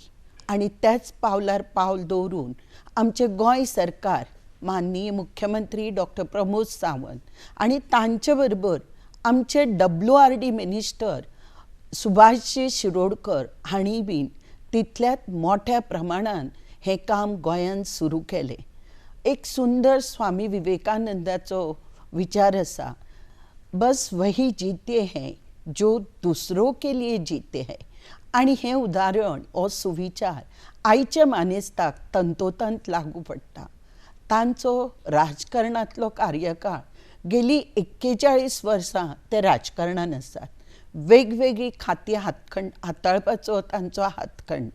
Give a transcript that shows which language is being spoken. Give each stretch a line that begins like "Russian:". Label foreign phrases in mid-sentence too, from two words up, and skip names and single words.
Konkani: आनी त्याच पावलार पावल दवरून आमचे गोंय सरकार, माननीय मुख्यमंत्री डॉक्टर प्रमोद सावंत आनी तांचे बरोबर आमचे WRD मिनिस्टर सुभाषजी शिरोडकर हांणी बीन तितल्याच मोठ्या प्रमाणात हें काम गोंयांत सुरू केलें. एक सुंदर स्वामी विवेकानंदाचो विचार आसा,
Hindi: बस वही जीते हैं जो दूसरों के लिए जीते हैं.
Konkani: आनी हें उदाहरण हो सुविचार आयच्या मानेस्ताक तंतोतंत लागू पडटा. तांचो राजकारणांतलो कार्यकाळ गेली 41 वर्सां ते राजकारणांत आसात. वेगवेगळी खातीं हाताळपाचो तांचो हातखंड.